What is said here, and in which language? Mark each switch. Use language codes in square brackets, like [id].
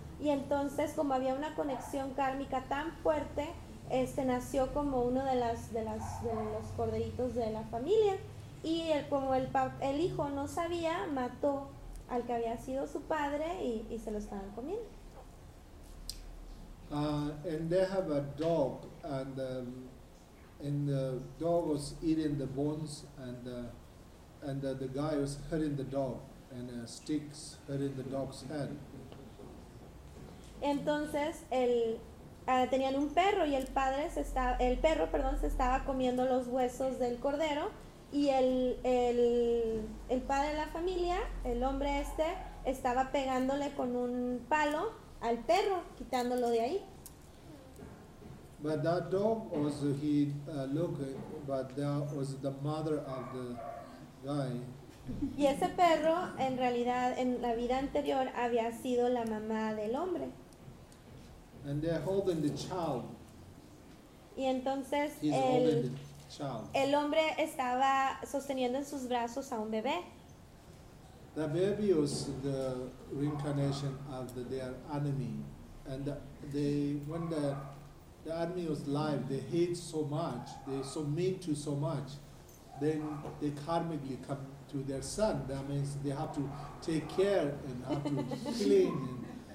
[es] Y entonces, como había una conexión kármica tan fuerte, nació como uno de los corderitos de la familia. Y el hijo no sabía, mató al que había sido su padre y se lo estaban comiendo. [en] And they have a dog, and the dog was eating the bones, and the guy was hurting the dog, and sticks hurting the dog's head. [es] Entonces tenían un perro y el perro se estaba comiendo los huesos del cordero, y el padre de la familia, el hombre estaba pegándole con un palo al perro, quitándolo de ahí. [en] But that dog was but that was the mother of the guy. [es] Y ese perro en realidad en la vida anterior había sido la mamá del hombre. [en] And they're holding the child. [es] Y entonces el hombre estaba sosteniendo en sus brazos a un bebé. [en] The baby was the reincarnation of their enemy, and the enemy was alive, they hate so much, they so mean to so much, then they karmically come to their son. That means they have to take care and have to clean.